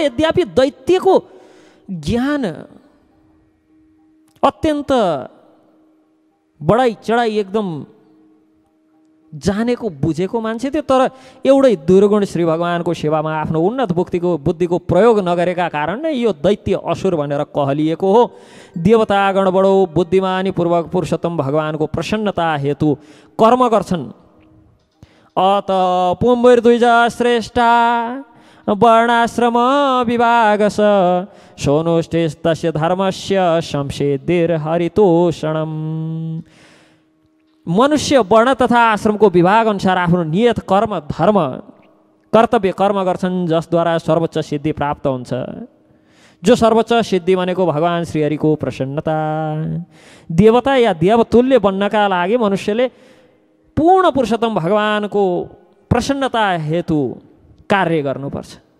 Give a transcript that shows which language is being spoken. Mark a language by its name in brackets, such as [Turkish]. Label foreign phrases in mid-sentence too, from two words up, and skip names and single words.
[Nepali] यद्यपि दैत्यको ज्ञान अत्यन्त बढाइ चढाइ एकदम जानेको बुझेको मान्छे थियो, तर एउटै दुर्गुण श्री भगवानको सेवामा आफ्नो उन्नत बुद्धिको प्रयोग नगरेका कारण नै यो दैत्य असुर भनेर कहलिएको हो। देवतागण बडो बुद्धिमानी पूर्वक पुरुषोत्तम भगवानको प्रसन्नता हेतु कर्म गर्छन्। [Sanskrit] अत पुम्बैर्द्विजा श्रेष्ठा वर्णाश्रम विभागस सोनुष्ठेस्तस्य धर्मस्य संसिद्धिर्हरितोषणम्। [Nepali] मनुष्य वर्ण तथा आश्रमको विभाग अनुसार आफ्नो नियत कर्म धर्म कर्तव्य कर्म गर्छन्, जसद्वारा सर्वोच्च सिद्धि प्राप्त हुन्छ। जो सर्वोच्च सिद्धि भनेको भगवान श्रीहरिको प्रसन्नता। देवता या देवतुल्य बन्नका लागि मनुष्यले पूर्ण पुरुषोत्तम भगवानको प्रसन्नता हेतु कार्य गर्नुपर्छ।